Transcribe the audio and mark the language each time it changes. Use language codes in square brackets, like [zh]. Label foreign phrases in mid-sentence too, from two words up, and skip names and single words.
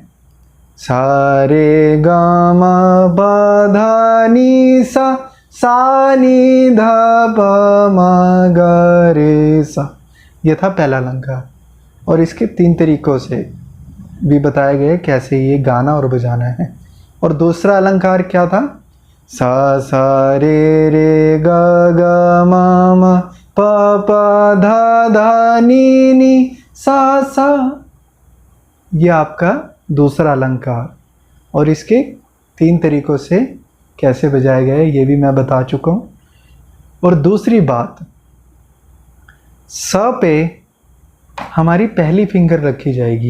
[hi] सा रे ग म प ध नी सा, सा नी ध प म ग रे सा। ये था पहला अलंकार और इसके 3 तरीकों से भी बताया गया कैसे ये गाना और बजाना है। और दूसरा अलंकार क्या था? सा सा रे रे ग ग म म प प ध ध नी नी सा सा। ये आपका दूसरा अलंकार और इसके 3 तरीकों से कैसे बजाया गया है ये भी मैं बता चुका हूँ। और दूसरी बात, स पे हमारी पहली फिंगर रखी जाएगी।